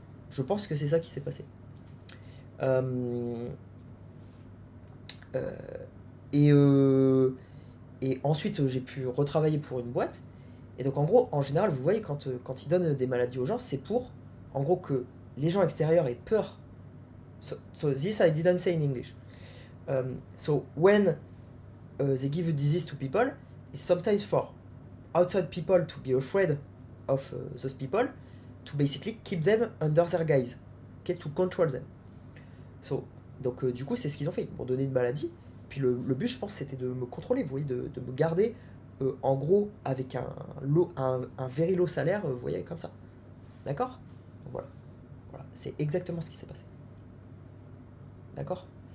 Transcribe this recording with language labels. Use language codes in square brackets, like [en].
[fr] Je pense que c'est ça qui s'est passé. Euh, euh, et, euh, et ensuite j'ai pu retravailler pour une boîte. Et donc en gros, en général, vous voyez, quand ils donnent des maladies aux gens, c'est pour en gros que les gens extérieurs aient peur. [en] So this I didn't say in English. So when they give a disease to people, it's sometimes for outside people to be afraid of those people, to basically keep them under their guise, okay, to control them. [fr] So, donc du coup, c'est ce qu'ils ont fait. Ils m'ont donné une maladie. Puis le but, je pense, c'était de me contrôler, vous voyez, de me garder en gros avec un [en] very low [fr] salaire, vous voyez, comme ça. D'accord. Donc voilà. Voilà. C'est exactement ce qui s'est passé. D'accord.